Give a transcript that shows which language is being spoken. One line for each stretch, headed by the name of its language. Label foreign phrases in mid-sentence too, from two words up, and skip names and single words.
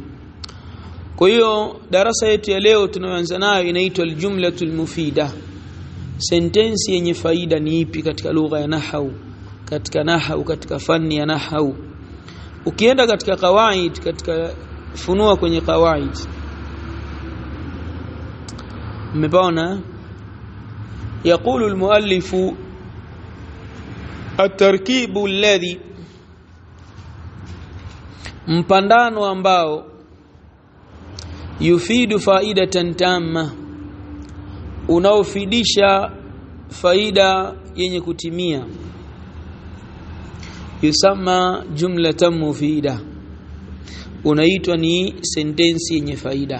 Swahili: Kwa hiyo darasa yetu ya leo tunayoanza nayo inaitwa
Arabic: الجملة المفيدة.
Swahili: Sentensi yenye faida ni ipi katika lugha ya nahwu, katika fani ya nahwu? Ukienda katika qawaid, katika funua kwenye qawaid, mmepaona
Arabic: يقول المؤلف: التركيب الذي,
Swahili: mpandano ambao,
Arabic: يفيد فائدة تامة,
Swahili: unaofidisha faida yenye kutimia,
Arabic: يسمى جملة مفيدة,
Swahili: unaitwa ni sentensi yenye faida.